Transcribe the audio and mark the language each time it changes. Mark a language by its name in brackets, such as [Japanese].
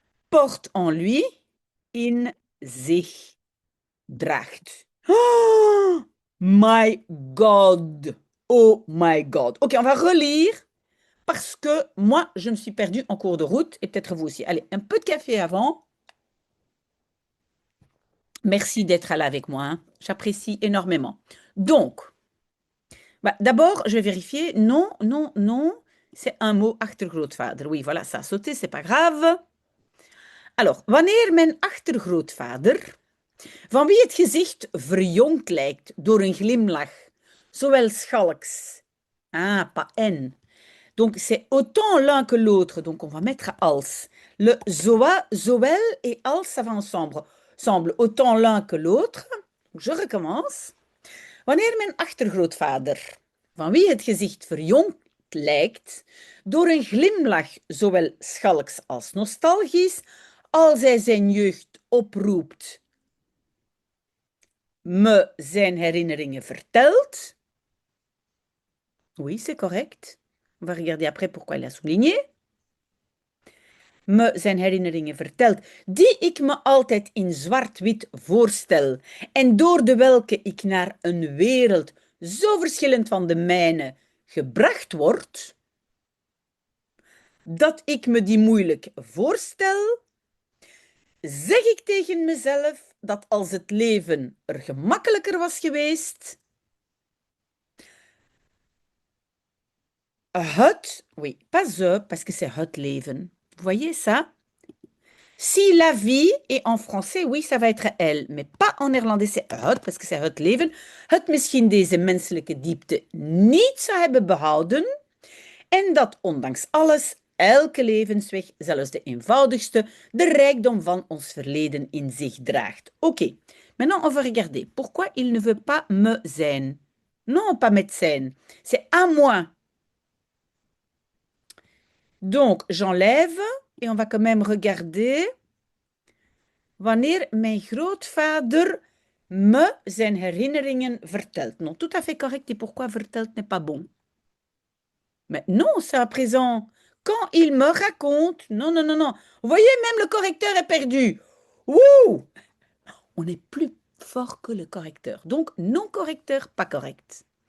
[French] Porte en lui, [Dutch] in zich draagt. [English] Oh my God! Oh my God! [French] Ok, on va relire parce que moi, je me suis perdue en cours de route et peut-être vous aussi. Allez, un peu de café avant. Merci d'être là avec moi, hein. J'apprécie énormément. Donc, bah, d'abord, je vais vérifier. Non, non, non. C'est un mot achtergrootvader. Oui, voilà, ça a sauté, c'est pas grave. [Dutch] Alors, wanneer mijn achtergrootvader, van wie het gezicht verjongd lijkt door een glimlach, zowel schalks, [French] ah, pas en. Donc, c'est autant l'un que l'autre. Donc, on va mettre als. Le zowel et als, ça va ensemble. Semble autant l'un que l'autre. Je recommence. [Dutch] Wanneer mijn achtergrootvader, van wie het gezicht verjongd lijkt, door een glimlach zowel schalks als nostalgisch, als hij zijn jeugd oproept, me zijn herinneringen vertelt. [French] Oui, c'est correct. On va regarder après pourquoi il a souligné. [Dutch] Me zijn herinneringen vertelt, die ik me altijd in zwart-wit voorstel en door de welke ik naar een wereld zo verschillend van de mijne gebracht word, dat ik me die moeilijk voorstel, zeg ik tegen mezelf dat als het leven er gemakkelijker was geweest, het, [French] oui, pas ze, parce que c'est het leven. Vous voyez ça? Si la vie est en français, oui, ça va être elle, mais pas en néerlandais, c'est het, parce que c'est het leven. [Dutch] Het misschien deze menselijke diepte niet zou hebben behouden en dat ondanks alles, elke levensweg, zelfs de eenvoudigste, de rijkdom van ons verleden in zich draagt. [French] Oké, maintenant on va regarder. Pourquoi il ne veut pas [Dutch] me zijn? [French] Non, pas [Dutch] met zijn. [French] C'est à moi. Donc, j'enlève et on va quand même regarder. [Dutch] Wanneer mijn grootvader me zijn herinneringen vertelt. [French] Non, tout à fait correct. Et pourquoi vertelt n'est pas bon? Mais non, c'est à présent. Quand il me raconte. Non, non, non, non. Vous voyez, même le correcteur est perdu. Ouh! On est plus fort que le correcteur. Donc, non correcteur, pas correct.